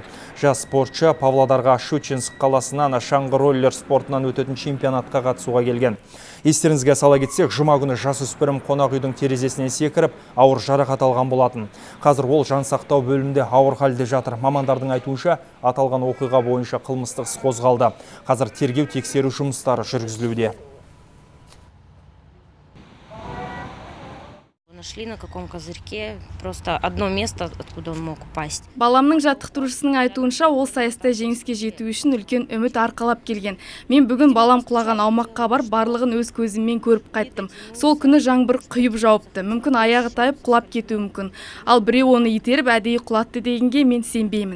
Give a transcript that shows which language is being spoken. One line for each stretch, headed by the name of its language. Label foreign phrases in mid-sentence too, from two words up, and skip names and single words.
Kazakh: Жас спортшы Павлодарға Щучинск қаласынан шаңғы роллер спортынан өтетін чемпионатқа қатысуға келген. Естеріңізге сала кетсек, жұма күні жасөспірім қонақ үйдің терезесінен секіріп, ауыр жарақат алған болатын. Қазір ол жансақтау бөлімінде ауыр халде жатыр. Мамандардың айтуынша, аталған оқиға бойынша қылмыстық іс қозғалды. Қазір тергеу тексеру жұмыстары жүргізілуде.
Russian: Нашли на каком козырьке, просто одно место, откуда он мог упасть.
Kazakh: Баламның жаттықтырушысының айтуынша, ол сайыста жеңіске жету үшін үлкен үміт арқалап келген. Мен бүгін балам құлаған аумаққа бар, барлығын өз көзіммен көріп қайттым. Сол күні жаңбыр құйып жауыпты. Мүмкін аяғы тайып құлап кетуі мүмкін. Ал біреу оны итеріп әдейі құлатты дегенге мен сенбеймін.